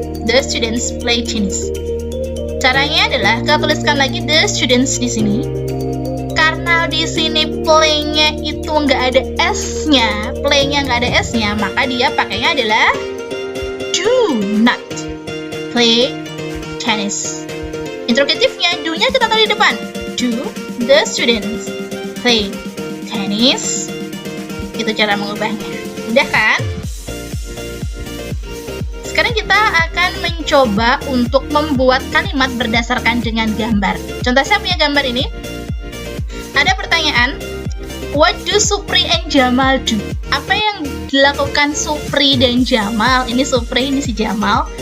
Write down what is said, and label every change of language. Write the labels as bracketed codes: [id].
[en] The students play tennis. [id] Caranya adalah kita tuliskan lagi the students di sini. Karena di sini play-nya itu nggak ada s-nya, play-nya nggak ada s-nya, maka dia pakainya adalah [en] do not play tennis. [id] Interrogatifnya, do-nya kita taruh di depan. [en] Do the students play tennis? [id] Itu cara mengubahnya. Udah kan? Sekarang kita akan mencoba untuk membuat kalimat berdasarkan dengan gambar. Contoh saya punya gambar ini. Ada pertanyaan, [en] what do Supri and Jamal do? [id] Apa yang dilakukan Supri dan Jamal? Ini Supri, ini si Jamal.